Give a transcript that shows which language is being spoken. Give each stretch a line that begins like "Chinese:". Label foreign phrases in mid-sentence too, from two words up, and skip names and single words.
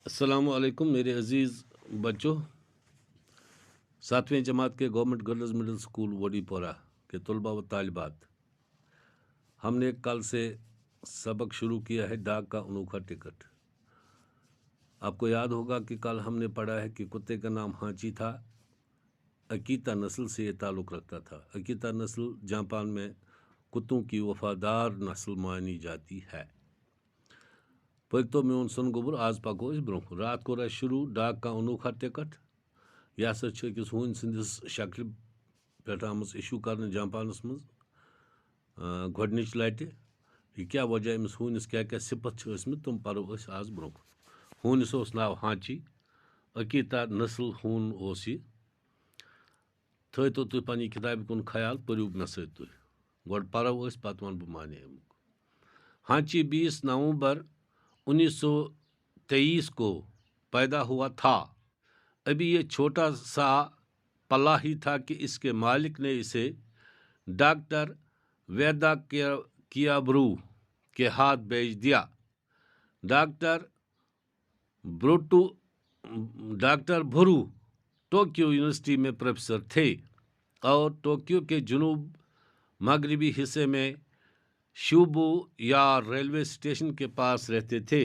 Urdu: السلام علیکم میرے عزیز بچوں، 7ویں جماعت کے گورنمنٹ گرلز مڈل سکول وڈی پورہ کے طلباء و طالبات، ہم نے کل سے سبق شروع کیا ہے ڈاک کا انوکھا ٹکٹ۔ آپ کو یاد ہوگا کہ کل ہم نے پڑھا ہے کہ کتے کا نام ہانچی تھا، اکیتا نسل سے یہ تعلق رکھتا تھا۔ اکیتا نسل جاپان میں کتوں کی وفادار نسل مانی جاتی ہے۔
Kashmiri: پٔرۍتو میون سن گوبر آز پکو أسۍ برونٛہہ۔ رات کوٚر اَسہِ شروع ڈاک کا انوکھا ٹکٹ۔ یہ ہسا چھِ أکِس ہوٗنۍ سٕنٛدِس شکلہِ پٮ۪ٹھ آمٕژ اِشوٗ کرنہٕ جاپانس منٛز گۄڈنِچ لٹہِ۔ یہِ کیٛاہ وجہ أمِس ہوٗنِس کیٛاہ کیٛاہ صِفت چھِ ٲسۍمٕتۍ تِم پرو أسۍ آز برونٛہہ۔ ہوٗنِس اوس ناو ہانچی، اکیتا نسل ہوٗن اوس یہِ۔ تھٲیتو تُہۍ پننہِ کِتابہِ کُن خیال، پٔرِو مےٚ سۭتۍ تُہۍ۔ گۄڈٕ پرو أسۍ پتہٕ ونہٕ بہٕ معنے امیُک۔
Urdu: ہانچی 20 نومبر 1923 کو پیدا ہوا تھا۔ ابھی یہ چھوٹا سا پلا ہی تھا کہ اس کے مالک نے اسے ڈاکٹر ویدا کیابرو کے ہاتھ بھیج دیا۔ ڈاکٹر بھرو ٹوکیو یونیورسٹی میں پروفیسر تھے اور ٹوکیو کے جنوب مغربی حصے میں شیبو یا ریلوے اسٹیشن کے پاس رہتے تھے۔